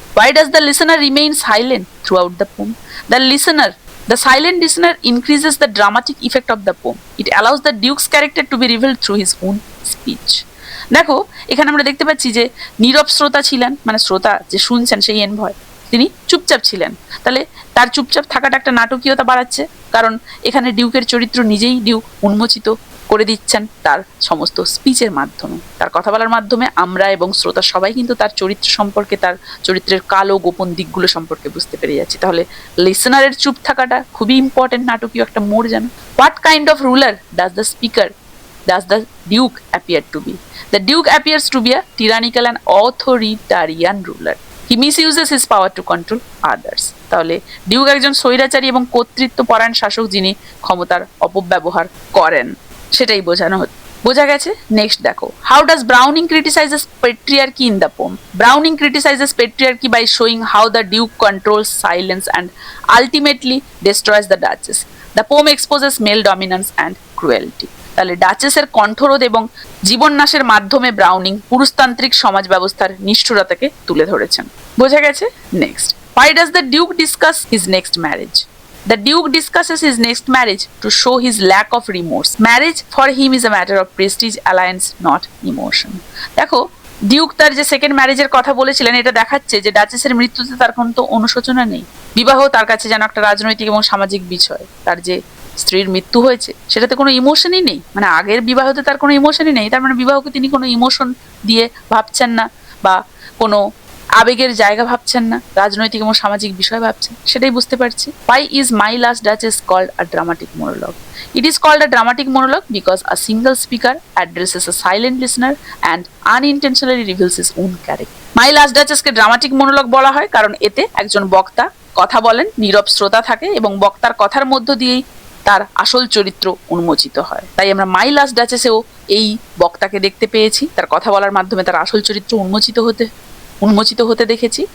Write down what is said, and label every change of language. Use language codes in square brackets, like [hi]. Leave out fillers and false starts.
[en] Why does the listener remain silent throughout the poem? The silent listener increases the dramatic effect of the poem. It allows the Duke's character to be revealed through his own speech. [bn] দেখো, এখানে আমরা দেখতে পাচ্ছি যে নীরব শ্রোতা ছিলেন, মানে শ্রোতা যে শুনছেন সেই এনভয়, তিনি চুপচাপ ছিলেন। তাহলে তার চুপচাপ থাকাটা একটা নাটকীয়তা বাড়াচ্ছে, কারণ এখানে ডিউকের চরিত্র নিজেই ডিউক উন্মোচিত করে দিচ্ছেন তার সমস্ত স্পিচের মাধ্যমে, তার কথা বলার মাধ্যমে আমরা এবং শ্রোতা সবাই কিন্তু তার চরিত্র সম্পর্কে, তার চরিত্রের কালো গোপন দিকগুলো সম্পর্কে বুঝতে পেরে যাচ্ছি। তাহলে লিসনারের চুপ থাকাটা খুবই ইম্পর্টেন্ট নাটকীয় একটা মোড় যেন। [en] What kind of ruler does the speaker, does the duke appear to be? The duke appears to be a tyrannical and authoritarian ruler. He misuses his power to control others. [bn] তাহলে Duke একজন স্বৈরাচারী এবং কর্তৃত্বপরায়ণ শাসক যিনি ক্ষমতার অপব্যবহার করেন, সেটাই বোঝা গেছে। [en] next [bn] দেখো, [en] How does Browning criticises patriarchy in the poem? Browning criticises patriarchy by showing how the duke controls silence and ultimately destroys the duchess. The poem exposes male dominance and cruelty. [bn] তাহলে ডাচেসের কণ্ঠরোধ এবং জীবননাশের মাধ্যমে ব্রাউনিং পুরুষতান্ত্রিক সমাজ ব্যবস্থার নিষ্ঠুরতাকে তুলে ধরেছেন। বোঝা গেছে। [en] Next, why does the duke discuss his next marriage? The duke discusses his next marriage to show his lack of remorse. Marriage for him is a matter of prestige, alliance, not emotion. [bn] দেখো, Duke তার যে second ম্যারেজের কথা বলেছিলেন, এটা দেখাচ্ছে যে ডাচেসের মৃত্যুতে তার কোনো অনুশোচনা নেই। বিবাহ তার কাছে যেন একটা রাজনৈতিক এবং সামাজিক বিষয়। তার যে স্ত্রীর মৃত্যু হয়েছে সেটাতে কোনো ইমোশনই নেই, মানে আগের বিবাহতে তার কোনো ইমোশনই নেই। তার মানে বিবাহকে তিনি কোনো ইমোশন দিয়ে ভাবছেন না বা কোনো আবেগের জায়গা ভাবছেন না, রাজনৈতিক এবং সামাজিক বিষয় ভাবছেন, সেটাই বুঝতে পারছি। [en] Why is My Last Duchess called a dramatic monologue? It is called a dramatic monologue because a single speaker addresses a silent listener and unintentionally reveals his own character. [bn] My Last Duchess K dramatic monologue বলা হয় কারণ এতে একজন বক্তা কথা বলেন, নীরব শ্রোতা থাকে এবং বক্তার কথার মধ্য দিয়েই তার আসল চরিত্র উন্মোচিত হয়। তাই আমরা মাই লাস্ট ডাচেসেও এই বক্তাকে দেখতে পেয়েছি, তার কথা বলার মাধ্যমে তার আসল চরিত্র উন্মোচিত হতে দেখেছি।